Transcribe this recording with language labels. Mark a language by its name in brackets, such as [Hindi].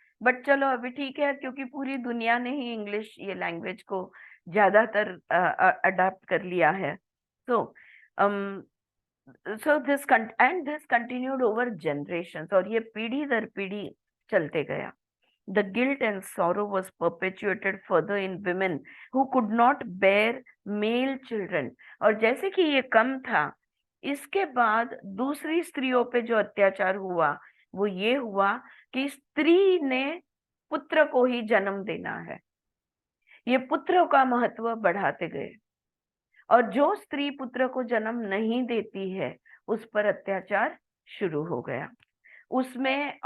[Hindi] But चलो अभी ठीक है, क्योंकि पूरी दुनिया ने ही इंग्लिश ये लैंग्वेज को ज्यादातर अडॉप्ट कर लिया है। [English] so this continued over generations, [Hindi] और ये पीढ़ी दर पीढ़ी चलते गया। [English] The guilt and sorrow was perpetuated further in women who could not bear male children। [Hindi] और जैसे कि ये कम था, इसके बाद दूसरी स्त्रियों पे जो अत्याचार हुआ वो ये हुआ कि स्त्री ने पुत्र को ही जन्म देना है, ये पुत्र का महत्व बढ़ाते गए, और जो स्त्री पुत्र को जन्म नहीं देती है उस पर अत्याचार शुरू हो गया उसमें।